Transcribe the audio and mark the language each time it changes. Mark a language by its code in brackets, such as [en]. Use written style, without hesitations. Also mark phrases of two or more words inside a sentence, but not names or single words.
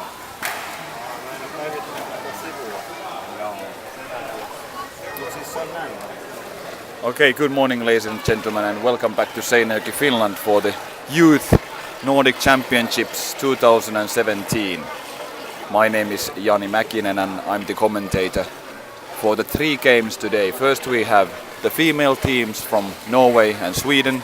[fi] Aina päivitetään tätä sivua. Joo. Joo, siis se on näin. [en] Okay, good morning, ladies and gentlemen, and welcome back to Seinäjoki, Finland for the Youth Nordic Championships 2017. My name is Jani Mäkinen and I'm the commentator for the 3 games today. First we have the female teams from Norway and Sweden.